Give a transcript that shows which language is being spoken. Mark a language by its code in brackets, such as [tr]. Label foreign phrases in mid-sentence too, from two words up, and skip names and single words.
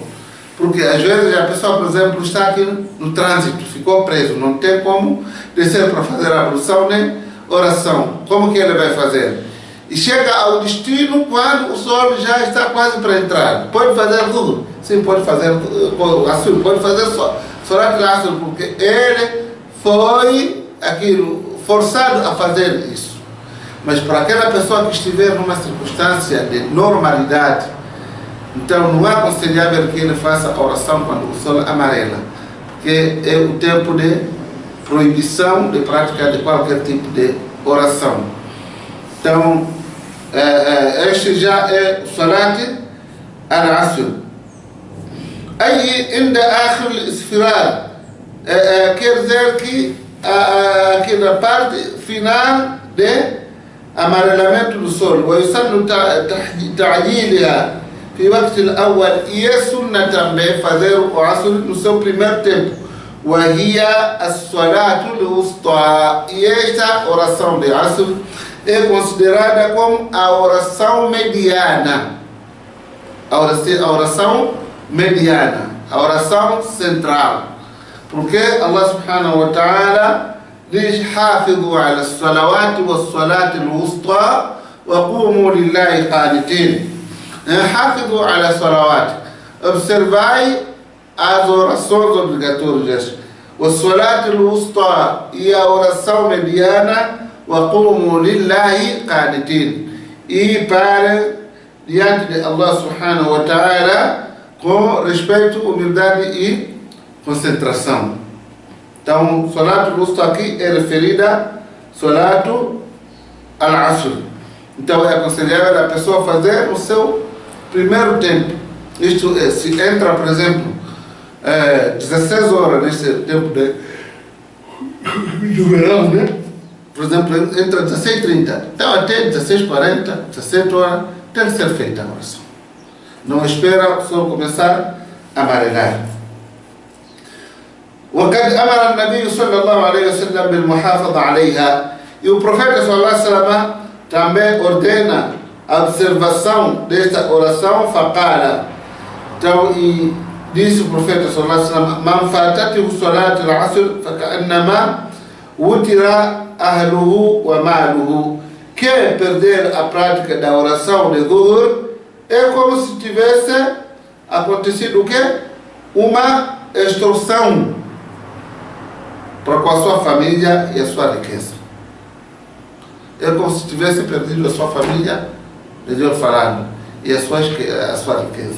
[pt] Porque às vezes a pessoa, por exemplo, está aqui no trânsito, ficou preso, não tem como descer para fazer a ablução nem oração. Como que ele vai fazer? E chega ao destino quando o sol já está quase para entrar. Pode fazer tudo. Sim, pode fazer assim, pode fazer [ar] صلاة العصر, [pt] porque ele foi forçado a fazer isso. Mas para aquela pessoa que estiver numa circunstância de normalidade, então não é aconselhável que ele faça a oração quando o sol amarela, porque é o tempo de proibição de prática de qualquer tipo de oração. Então, este já é [ar] صلاة العصر. [pt] Aí, ainda [ar] آخر الاصفرار, [pt] quer dizer que aqui na parte final de amarelamento do sol, [ar] ويسن تعجيلها في وقت الأول. [pt] E é sunna também fazer o Asr no seu primeiro tempo. [ar] وهي الصلاة الوسطى. [pt] E esta oração de Asr é considerada como a oração mediana. A oração mediana, a oração central. [ar] Porque الله سبحانه وتعالى diz: حافظوا على الصلوات والصلاة الوسطى وقوموا لله قانتين. حافظوا على الصلوات. [pt] Observai as orações obrigatórias. [ar] والصلاة الوسطى [pt] e a oração mediana. [ar] وقوموا لله قانتين. [pt] E para diante de [ar] الله سبحانه وتعالى [pt] com respeito, humildade e concentração. Então, [ar] صلاة الوسطى [pt] aqui é referida a [ar] صلاة العصر. [pt] Então, é aconselhável a pessoa fazer o seu primeiro tempo. Isto é, se entra, por exemplo, 16 horas nesse tempo de verão, né? Por exemplo, entra 16h30. Então, até 16h40, 17 horas, tem que ser feita a oração. Não espera o sol começar a amarelar. [ar] وقد أمر النبي صلى الله عليه وسلم بالمحافظة عليها. [pt] E o profeta [ar] صلى الله عليه وسلم [pt] também ordena a observação desta oração. فقال. Então, e disse o profeta [ar] صلى الله عليه وسلم: من فاتته صلاة العصر فكأنما وتر أهله وماله. [pt] Quem perder a prática da oração de Dhuhr é como se tivesse acontecido o quê? Uma extorsão para com a sua família e a sua riqueza. É como se tivesse perdido a sua família, melhor falando, e a sua riqueza.